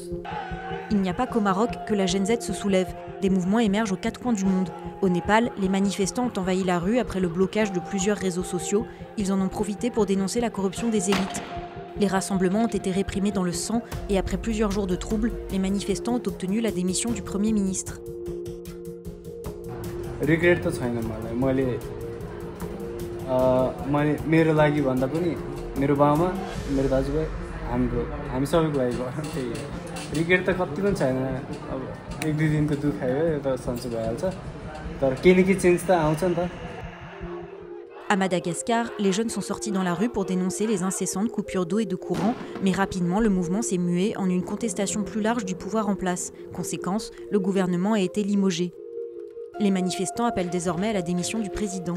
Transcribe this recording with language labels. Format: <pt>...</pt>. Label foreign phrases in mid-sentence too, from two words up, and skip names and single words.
<fr>Il n'y a pas qu'au Maroc que la Gen Z se soulève. Des mouvements émergent aux quatre coins du monde. Au Népal, les manifestants ont envahi la rue après le blocage de plusieurs réseaux sociaux. Ils en ont profité pour dénoncer la corruption des élites. Les rassemblements ont été réprimés dans le sang et après plusieurs jours de troubles, les manifestants ont obtenu la démission du Premier ministre.</fr> <ne>रिग्रेट त कति पनि छैन अब एक दुई दिनको दुखाइ हो यो त सन्चो भइहाल्छ तर केही न केही चेन्ज त आउँछ नि त.</ne> <fr>À Madagascar, les jeunes sont sortis dans la rue pour dénoncer les incessantes coupures d'eau et de courant, mais rapidement le mouvement s'est mué en une contestation plus large du pouvoir en place. Conséquence, le gouvernement a été limogé. Les manifestants appellent désormais à la démission du président.</fr>